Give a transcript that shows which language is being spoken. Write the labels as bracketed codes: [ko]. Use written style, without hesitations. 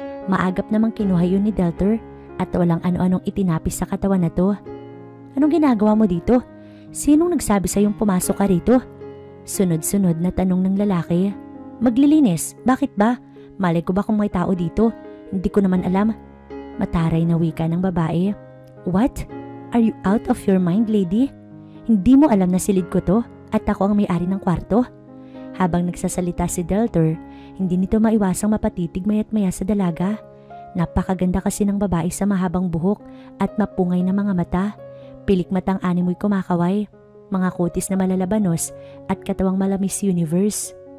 [tl] Maagap namang kinuha yun ni Deltor at walang ano-anong itinapis sa katawan na to. Anong ginagawa mo dito? Sinong nagsabi sa'yong pumasok ka rito? Sunod-sunod na tanong ng lalaki. Maglilinis, bakit ba? Malay ko ba kung may tao dito? Hindi ko naman alam. Mataray na wika ng babae. [en] What? Are you out of your mind, lady? [tl] Hindi mo alam na silid ko to at ako ang may-ari ng kwarto? Habang nagsasalita si Deltor, hindi nito maiwasang mapatitig maya't maya sa dalaga. Napakaganda kasi ng babae sa mahabang buhok at mapungay na mga mata. Pilik matang animoy kumakaway, mga kutis na malalabanos at katawang malamis universe.